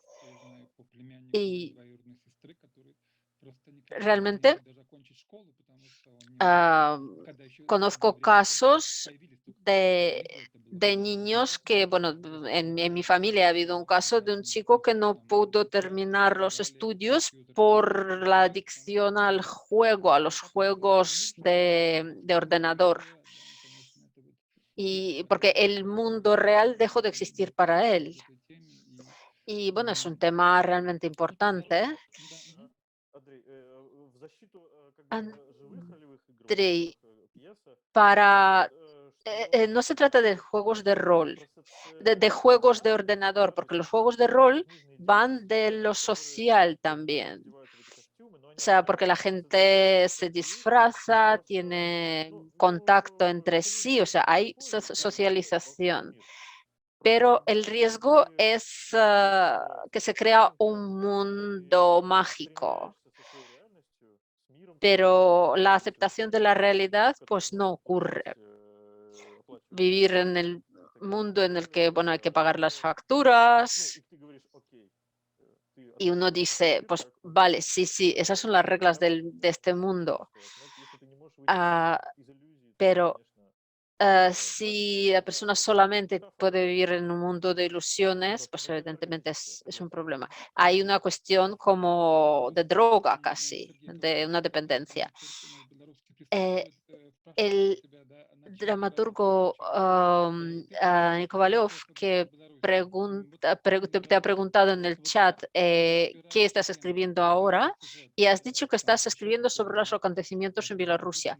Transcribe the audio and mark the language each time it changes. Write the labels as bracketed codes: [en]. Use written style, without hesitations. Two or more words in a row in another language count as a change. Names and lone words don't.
[es] Y realmente conozco casos de niños que, bueno, en mi familia ha habido un caso de un chico que no pudo terminar los estudios por la adicción al juego, a los juegos de ordenador. Y porque el mundo real dejó de existir para él. Y bueno, es un tema realmente importante. [ru] Андрей, в защиту как бы живых ролевых игр, вот Андрей, этих, пьеса, [es] para, [ru] что [es] no se trata de juegos de rol, de [ru] процесс [es] juegos de ordenador, porque los juegos de rol [ru] книжные [es] van [ru] девочки, [es] de lo [ru] которые [es] social también. [ru] одеваются в эти костюмы, но [es] O [ru] они [es] sea, porque la [ru] оказываются совершенно [es] gente se [ru] такими, [es] disfraza, [ru] просто, [es] tiene [ru] ну, [es] contacto [ru] ну, [es] entre [ru] ты [es] sí, o [ru] можешь [es] sea, [ru] быть [es] hay [ru] такой, прям волшебный [es] socialización. [ru] мир. Просто [es] Pero [ru] когда [es] el riesgo [ru] ты [es] es que se crea [ru] совсем [es] un [ru] пьяный, [es] mundo [ru] и [es] mágico, [ru] примиряешься со своей реальностью, с миром, [es] pero [ru] который [es] la [ru] тебе [es] aceptación de la [ru] совершенно [es] realidad [ru] в котором [es] pues no [ru] нужно [es] ocurre. [ru] оплачивать [es] Vivir en [ru] квартиру [es] el [ru] и так далее, и [es] mundo [ru] так [es] en el que, [ru] далее. [es] bueno, hay que pagar las [ru] Ну, [es] facturas [ru] и ты говоришь, окей, ты [es] y uno [ru] отвечаешь за [es] dice, [ru] мир, [es] pues [ru] как он [es] vale, sí, sí, esas son las reglas [ru] там [es] de este mundo. [ru] существует. Но если ты не можешь выйти Ah, из иллюзии, то, [es] pero [ru] конечно, ну, [es] si la [ru] да, [es] persona [ru] это [es] solamente puede [ru] метафора [es] vivir en un mundo de ilusiones, [ru] просто [es] pues evidentemente [ru] наркотическая, [es] es un [ru] согласен. [es] problema. Hay una cuestión como de droga casi, de una dependencia. El dramaturgo Kovalyov, que te ha preguntado en el chat qué estás escribiendo ahora, y has dicho que estás escribiendo sobre los acontecimientos en Bielorrusia.